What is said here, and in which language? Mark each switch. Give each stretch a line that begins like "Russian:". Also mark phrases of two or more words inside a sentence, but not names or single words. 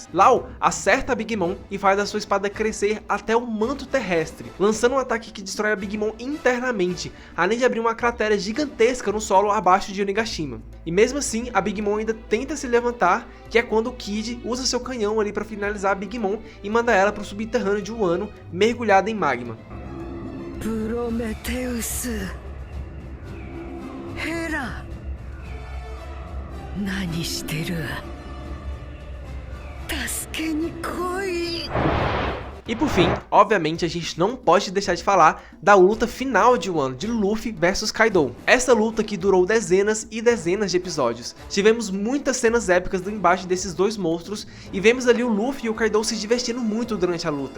Portuguese: Law acerta a Big Mom e faz a sua espada crescer até o manto terrestre, lançando um ataque que destrói a Big Mom internamente, além de abrir uma cratera gigantesca no solo abaixo de Onigashima. E mesmo assim, a Big Mom ainda tenta se levantar, que é quando o Kid usa seu canhão ali para finalizar a Big Mom e manda ela para o subterrâneo de Wano, mergulhada em magma. Prometheus, Hera,
Japanese: 何してる? 助けに来い.
Portuguese: E por fim, obviamente a gente não pode deixar de falar da luta final de Wano, de Luffy versus Kaido. Essa luta que durou dezenas e dezenas de episódios. Tivemos muitas cenas épicas do embate desses dois monstros e vemos ali o Luffy e o Kaido se divertindo muito durante a luta.